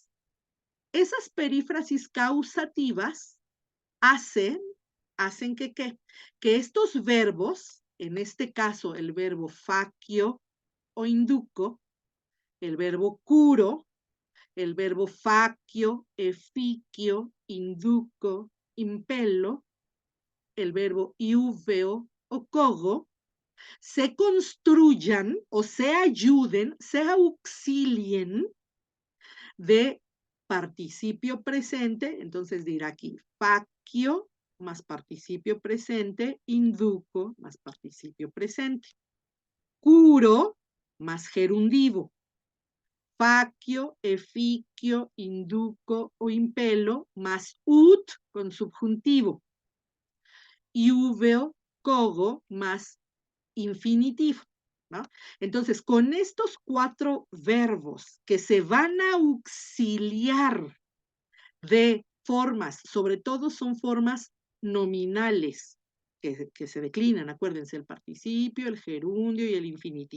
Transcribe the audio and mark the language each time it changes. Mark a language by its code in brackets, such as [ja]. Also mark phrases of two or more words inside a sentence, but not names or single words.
[es] Esas perífrasis causativas hacen que, ¿qué? Que estos verbos, en este caso el verbo facio o induco, el verbo curo, el [la] verbo facio, efficio, induco, impello, [es] el verbo iuveo o cogo, se construyan o se ayuden, se auxilien de participio presente, entonces dirá aquí facio más participio presente, induco más participio presente, curo más gerundivo, [la] facio, efficio, induco o impelo, [es] más ut con subjuntivo, [la] iuveo, cogo, [es] más infinitivo, ¿no? Entonces, con estos 4 verbos que se van a auxiliar de formas, sobre todo son formas nominales que se declinan, acuérdense, el participio, el gerundio y el infinitivo.